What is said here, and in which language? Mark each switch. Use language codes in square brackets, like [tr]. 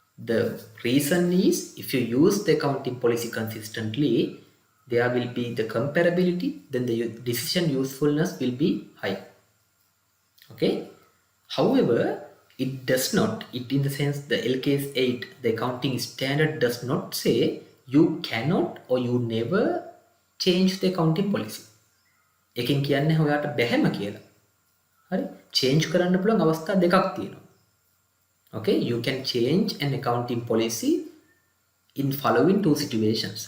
[en] The reason is, if you use the accounting policy consistently, there will be the comparability, then the decision usefulness will be high. Okay. However, it does not, in the sense the LKAS 8, the accounting standard does not say you cannot or you never change the accounting policy. [si] එකෙන් කියන්නේ ඔයාට බැහැම කියලා. හරි? change කරන්න පුළුවන් අවස්ථා දෙකක් තියෙනවා. [en] Okay, you can change an accounting policy in following two situations.